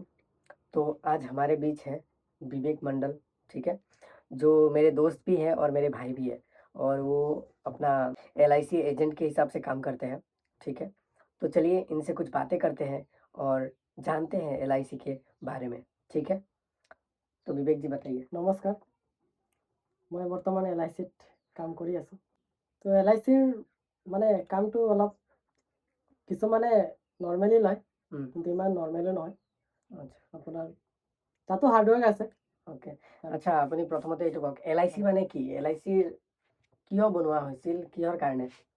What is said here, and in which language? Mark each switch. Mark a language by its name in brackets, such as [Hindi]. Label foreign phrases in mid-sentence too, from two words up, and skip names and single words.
[Hindi] तो आज हमारे बीच है विवेक मंडल, ठीक है, जो मेरे दोस्त भी हैं और मेरे भाई भी हैं और वो अपना एलआईसी एजेंट के हिसाब से काम करते हैं, ठीक है। तो चलिए इनसे कुछ बातें करते हैं और जानते हैं एलआईसी के बारे में, ठीक है। तो विवेक जी बताइए। [Assamese] নমস্কাৰ মই বৰ্তমান এল আই চিত কাম কৰি আছোঁ তো এল আই চিৰ মানে কামটো অলপ কিছুমানে নৰ্মেলি লয় কিন্তু ইমান নৰ্মেলো নহয় আচ্ছা আপোনাৰ তাতো হাৰ্ডৱৰ্ক আছে ওকে আচ্ছা আপুনি প্ৰথমতে এইটো কওক এলআইচি মানে কি এলআইচিৰ কিয় বনোৱা হৈছিল কিহৰ কাৰণে